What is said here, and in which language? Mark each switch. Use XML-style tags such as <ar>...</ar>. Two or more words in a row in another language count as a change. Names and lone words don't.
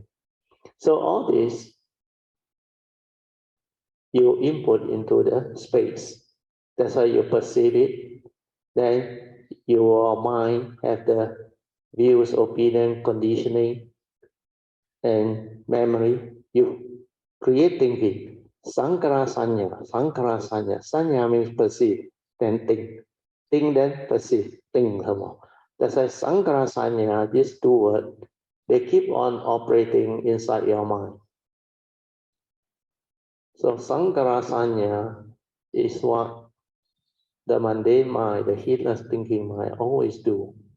<en>So all this you input into the space. That's why you perceive it. Then your mind have the views, opinion, conditioning, and memory. You create thinking.</en> <pi>Sankara sanya. Sankara sanya.</pi> <en>Sanya means perceive, then think. Think, then perceive. Think some more. That's why</en> <pi>Sankara sanya,</pi> <en>these 2 words, they keep on operating inside your mind. So</en> <pi>Sankara sanya</pi> <en>is what the mundane mind, the heedless thinking mind always do.</en>